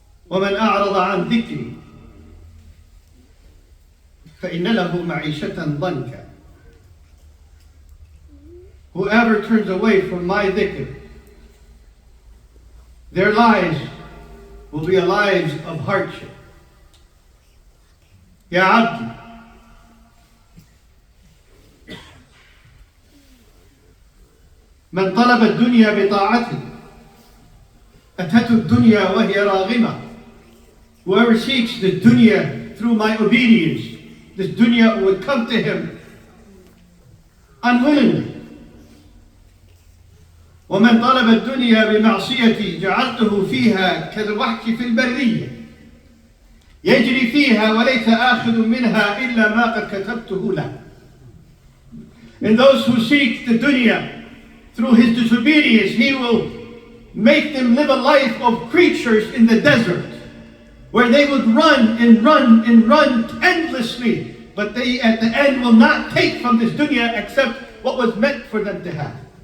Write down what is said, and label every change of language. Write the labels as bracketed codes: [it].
[ar] وَمَنْ أَعْرَضَ عَنْ ذِكْرِي فَإِنَّ لَهُ مَعِيشَةً ضَنْكًا. [en] Whoever turns away from my dhikr, their lives will be lives of hardship. [ar] يا عبدي من طلب الدنيا بطاعتي أتته الدنيا وهي راغمة. [en] Whoever seeks the dunya through my obedience, this dunya would come to him unwillingly. [ar] ومن طلب الدنيا بمعصيتي جعلته فيها كالوحش في البرية يجري فيها وليس آخذ منها إلا ما قد كتبته له. [en] And those who seek the dunya through his disobedience, he will make them live a life of creatures in the desert, where they would run and run and run endlessly, but they at the end will not take from this dunya except what was meant for them to have.